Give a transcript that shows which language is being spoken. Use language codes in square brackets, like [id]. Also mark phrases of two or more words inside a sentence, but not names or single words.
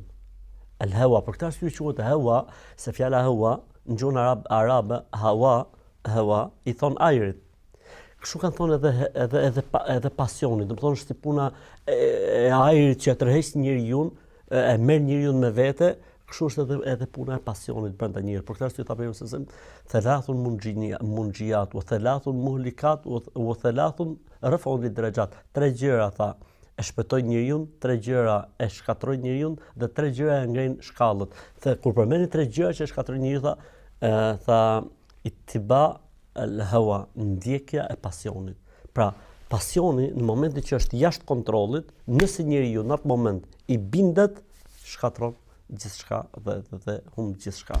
[sq] El hawa, për këtë arsye quhet hawa, se fjala hawa në gjuhën arabe hawa i thon ajrit. Kështu kanë thonë edhe pasioni, do të thonë është si puna e ajrit që tërheq njeriu, e merr njeriu me vete, kështu është edhe puna e pasionit brenda njerëzit. Për këtë arsye ta bëjmë se [ar] ثلاث منجيات وثلاث مهلكات وثلاث رفع للدرجات. [sq] Tre gjëra tha e shpëtojnë njeriu, tre gjëra e shkatrojnë njeriu dhe tre gjëra e ngrenë shkallët. Kur përmendni tre gjëra që shkatrojnë njeriu tha [ar] اتباع الهوى, [sq] ndjekja e pasionit. Pra, pasioni në momentin që është jashtë kontrollit, nëse njeriu në atë moment i bindet, shkatron gjithçka dhe humb gjithçka.